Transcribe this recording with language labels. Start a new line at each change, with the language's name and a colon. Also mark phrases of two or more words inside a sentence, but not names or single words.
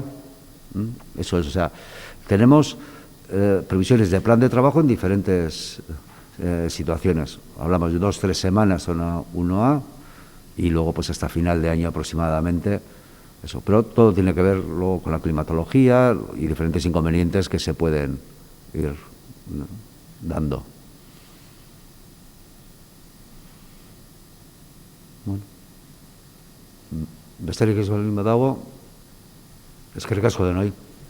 Spanish: Eso es, o sea, tenemos previsiones de plan de trabajo en diferentes situaciones. Hablamos de 2 o 3 semanas, zona 1A, y luego pues hasta final de año aproximadamente. Eso, pero todo tiene que ver luego con la climatología y diferentes inconvenientes que se pueden ir dando.
Basque: Bueno, besterik ez baldin badago, eskerrik asko denoi.